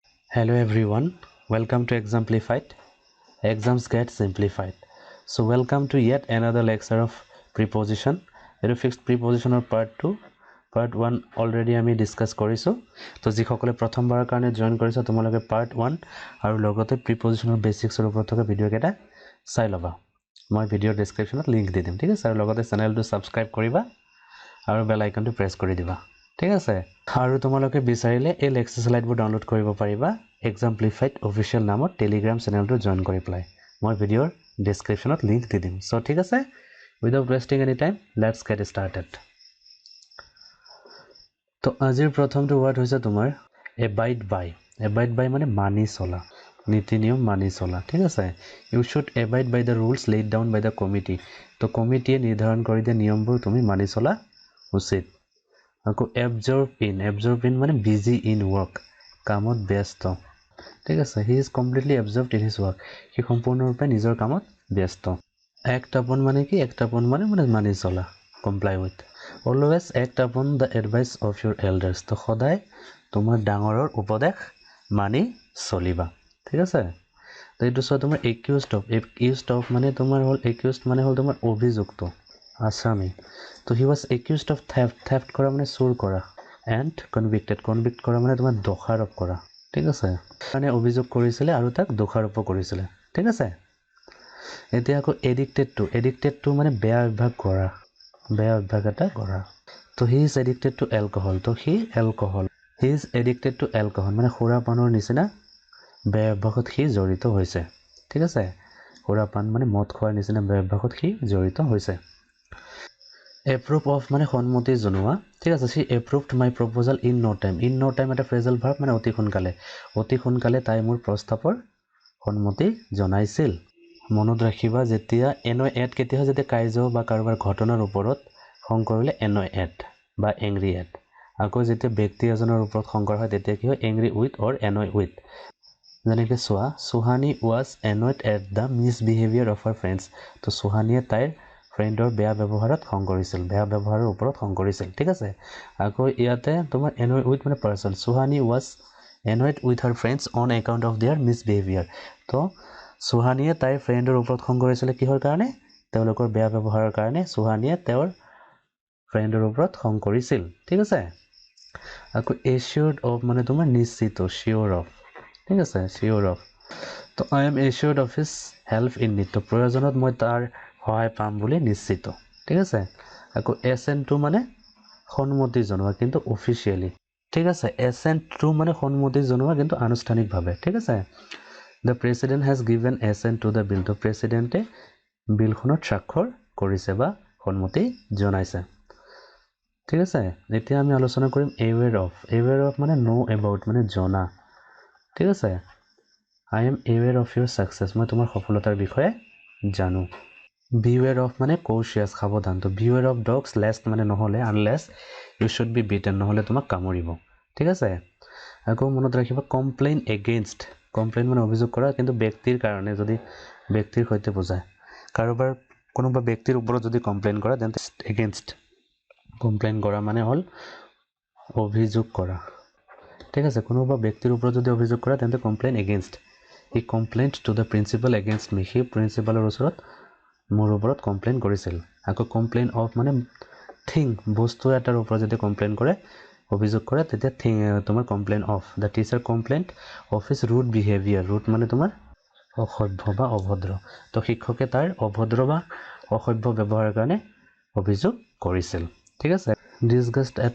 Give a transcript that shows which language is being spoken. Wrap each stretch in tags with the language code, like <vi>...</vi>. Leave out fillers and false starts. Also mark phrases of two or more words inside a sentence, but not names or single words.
<en>Hello everyone, welcome to Exemplified. Exams get simplified. So welcome to yet another lecture of preposition. It is fixed preposition of part 2. Part 1 already</en> <as>আমি ডিসকাস কৰিছো তো যিসকলে প্ৰথমবাৰৰ কাৰণে জয়েন কৰিছে তোমালোকে part 1 আৰু লগতে প্ৰিপজিশনৰ বেসিক্সৰ ওপৰত থকা ভিডিও কেটা চাই লবা মই ভিডিও ডেসক্ৰিপচনত লিংক দি দিম ঠিক আছে আৰু লগতে চেনেলটো সাবস্ক্ৰাইব কৰিবা আৰু বেল আইকনটো প্ৰেছ কৰি দিবা ঠিক আছে আৰু তোমালোকে বিচাৰিলে এই লেকচাৰ স্লাইডবোৰ ডাউনলোড কৰিব পাৰিবা Exemplified অফিচিয়েল নামত টেলিগ্ৰাম চেনেলটো জয়েন কৰি প্লাই মই ভিডিওৰ ডেসক্ৰিপচনত লিংক দি দিম সো ঠিক আছে</as> <en>without wasting any time let's get started</en> <as>তো আজিৰ প্ৰথমটো ওয়াৰ্ড হৈছে তোমাৰ</as> <en>abide by</en> <as>মানে মানি চলা নীতি নিয়ম মানি চলা ঠিক আছে</as> <en>you should abide by the rules laid down by the committee</en> <as>তো কমিটিয়ে নিৰ্ধাৰণ কৰি দিয়া নিয়মবোৰ তুমি মানি চলা উচিত আকৌ</as> <en>absorb in</en> <as>মানে</as> <en>busy in work</en> <as>কামত ব্যস্ত ঠিক আছে</as> <en>he is completely absorbed in his work</en> <as>he সম্পূৰ্ণৰূপে নিজৰ কামত ব্যস্ত</as> <en>act upon</en> <as>মানে কি</as> <en>act upon</en> <as>মানে মানি চলা</as> <en>comply with always act upon the advice of your</en> <as>elders তো সদায় তোমাৰ ডাঙৰৰ উপদেশ মানি চলিবা ঠিক আছে তো এইটো সব তোমাৰ</as> <en>accused of</en> <as>মানে তোমাৰ হল accused মানে হল তোমাৰ অভিযুক্ত আসামি তো</as> <en>he was accused of theft</en> <as>কৰা মানে চুৰ কৰা</as> <en>and convict</en> <as>কৰা মানে তোমাৰ দোষাৰোপ কৰা ঠিক আছে মানে অভিযোগ কৰিছিল আৰু তাক দোষাৰোপ কৰিছিল ঠিক আছে এতিয়া আকৌ</as> <en>addicted to</en> <as>মানে বেয়া অভ্যাস এটা কৰা তো</as> <en>he is addicted to alcohol</en> <as>তো</as> <en>he is addicted to alcohol</en> <as>মানে সুৰাপানৰ নিচিনা বেয়া অভ্যাসত সি জড়িত হৈছে ঠিক আছে সুৰাপান মানে মদ খোৱাৰ নিচিনা বেয়া অভ্যাসত সি জড়িত হৈছে</as> <en>approve of</en> <as>মানে সন্মতি জনোৱা ঠিক আছে</as> <en>she approved my proposal in no time</en> <as>এটা</as> <en>phrasal verb</en> <as>মানে অতি সোনকালে তাই মোৰ প্ৰস্তাৱৰ সন্মতি জনাইছিল মনত ৰাখিবা যেতিয়া</as> <en>annoy at</en> <as>কেতিয়া হয় যেতিয়া কাৰ্য বা কাৰোবাৰ ঘটনাৰ ওপৰত খং কৰিলে</as> <en>annoy at</en> <as>বা</as> <en>angry at</en> <as>আকৌ যেতিয়া ব্যক্তি এজনৰ ওপৰত খং কৰা হয় তেতিয়া কি হয় angry</as> <en>with or annoy with</en> <as>যেনেকৈ সুহানি</as> <en>was annoyed at the misbehavior of her friends</en> <as>তো সুহানিয়ে তাইৰ ফ্ৰেণ্ডৰ বেয়া ব্যৱহাৰত খং কৰিছিল বেয়া ব্যৱহাৰৰ ওপৰত খং কৰিছিল ঠিক আছে আকৌ ইয়াতে তোমাৰ</as> <en>annoy with</en> <as>মানে person সুহানি</as> <en>was annoyed with her friends on account of their misbehavior</en> <as>তো সুহানিয়ে তাইৰ ফ্ৰেণ্ডৰ ওপৰত খং কৰিছিল কিহৰ কাৰণে তেওঁলোকৰ বেয়া ব্যৱহাৰৰ কাৰণে সুহানিয়ে তেওঁৰ ফ্ৰেণ্ডৰ ওপৰত খং কৰিছিল ঠিক আছে আকৌ</as> <en>assured of</en> <as>মানে তোমাৰ নিশ্চিত</as> <en>sure of</en> <as>ঠিক আছে</as> <en>sure of</en> <as>তো</as> <en>I am assured of his help in</en> <as>need তো প্ৰয়োজনত মই তাৰ সহায় পাম বুলি নিশ্চিত ঠিক আছে আকৌ</as> <en>assent to</en> <as>মানে সন্মতি জনোৱা কিন্তু অফিচিয়ালি ঠিক আছে</as> <en>assent to</en> <as>মানে সন্মতি জনোৱা কিন্তু আনুষ্ঠানিকভাৱে ঠিক আছে</as> <en>the president has given assent to the bill</en> <as>তো প্ৰেসিডেন্টে বিলখনত স্বাক্ষৰ কৰিছে বা সন্মতি জনাইছে ঠিক আছে এতিয়া আমি আলোচনা কৰিম</as> <en>aware of</en> <as>মানে</as> <en>know about</en> <as>মানে জনা ঠিক আছে</as> <en>I am aware of your success</en> <as>মই তোমাৰ সফলতাৰ বিষয়ে জানো</as> <en>beware of</en> <as>মানে cautious সাৱধান তো</as> <en>beware of dogs lest</en> <as>মানে নহলে</as> <en>unless you should be bitten</en> <as>নহলে তোমাক কামুৰিব ঠিক আছে আকৌ মনত ৰাখিবা complain মানে অভিযোগ কৰা কিন্তু ব্যক্তিৰ কাৰণে যদি ব্যক্তিৰ সৈতে বুজায় কাৰোবাৰ কোনোবা ব্যক্তিৰ ওপৰত যদি কমপ্লেইন কৰা তেন্তে against কমপ্লেইন কৰা মানে হল অভিযোগ কৰা ঠিক আছে কোনোবা ব্যক্তিৰ ওপৰত যদি অভিযোগ কৰা তেন্তে কমপ্লেইন</as> <en>against he complained to the principal against me he</en> <as>প্ৰিন্সিপালৰ ওচৰত মোৰ ওপৰত কমপ্লেইন কৰিছিল আকৌ</as> <en>complain of</en> <as>মানে থিং বস্তু এটাৰ ওপৰত যদি কমপ্লেইন কৰে অভিযোগ কৰে তেতিয়া থিং তোমাৰ</as> <en>complain of the teacher complained of his rude behavior rude</en> <as>মানে তোমাৰ অসভ্য বা অভদ্ৰ তো শিক্ষকে তাৰ অভদ্ৰ বা অসভ্য ব্যৱহাৰৰ কাৰণে অভিযোগ কৰিছিল ঠিক আছে</as> <en>disgust at</en>